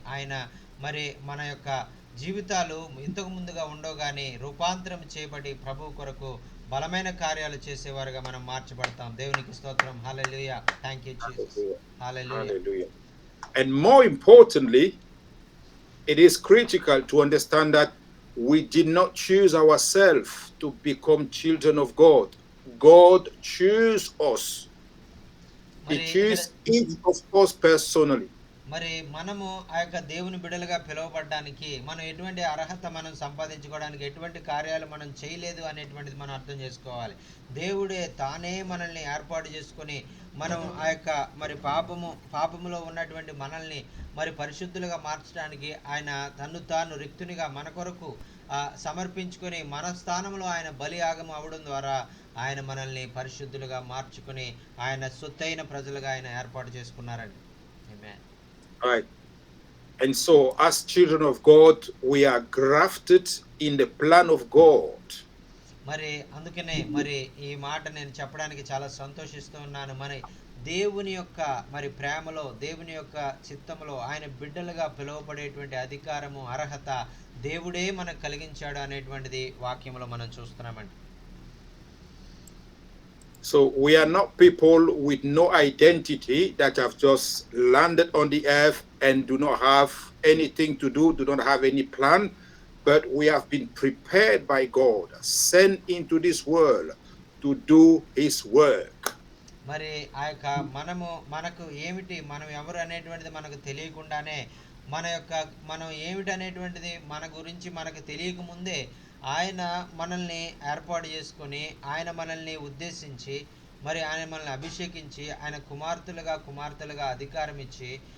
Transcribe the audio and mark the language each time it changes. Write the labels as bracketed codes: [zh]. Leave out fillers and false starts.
[te] ఆయన మరి మన యొక్క జీవితాలు ఇంతకు ముందుగా ఉండవు కానీ రూపాంతరం చేయబడి ప్రభు కొరకు బలమైన కార్యాలు చేసేవారుగా మనం మార్చబడతాం. దేవునికి స్తోత్రం. హల్లెలూయా. [en] Thank you Jesus. Hallelujah. And more importantly, it is critical to understand that we did not choose ourselves to become children of God. God chose us. He chose each of us personally. [te] మరి మనము ఆ యొక్క దేవుని బిడ్డలుగా పిలువబడడానికి మనం ఎటువంటి అర్హత మనం సంపాదించుకోవడానికి ఎటువంటి కార్యాలు మనం చేయలేదు అనేటువంటిది మనం అర్థం చేసుకోవాలి. దేవుడే తానే మనల్ని ఏర్పాటు చేసుకొని మనం ఆ యొక్క మరి పాపములో ఉన్నటువంటి మనల్ని మరి పరిశుద్ధులుగా మార్చడానికి ఆయన తన్ను తాను రిక్తునిగా మన కొరకు సమర్పించుకొని మన స్థానంలో ఆయన బలియాగం అవడం ద్వారా ఆయన మనల్ని పరిశుద్ధులుగా మార్చుకొని ఆయన సొత్తైన ప్రజలుగా ఆయన ఏర్పాటు చేసుకున్నారండి. ఆమేన్. [en] Right. And so as children of God, we are grafted in the plan of God. [te] మరి అందుకనే మరి ఈ మాట నేను చెప్పడానికి చాలా సంతోషిస్తూ ఉన్నాను. మరి దేవుని యొక్క మరి ప్రేమలో, దేవుని యొక్క చిత్తములో ఆయన బిడ్డలుగా పిలువబడేటువంటి అధికారము, అర్హత దేవుడే మనకు కలిగించాడు అనేటువంటిది వాక్యంలో మనం చూస్తున్నామండి. [en] So we are not people with no identity that have just landed on the earth and do not have anything to do not have any plan, but we have been prepared by God, sent into this world to do his work. [te] మరి ఆ యొక్క మనకు ఏమిటి, మనం ఎవరు అనేటువంటిది మనకు తెలియకుండానే మనం ఏమిటి అనేటువంటిది మన గురించి మనకు తెలియక ముందే ఆయన మనల్ని ఏర్పాటు చేసుకొని, ఆయన మనల్ని ఉద్దేశించి, మరి ఆయన మనల్ని అభిషేకించి, ఆయన కుమార్తెలుగా అధికారం ఇచ్చి,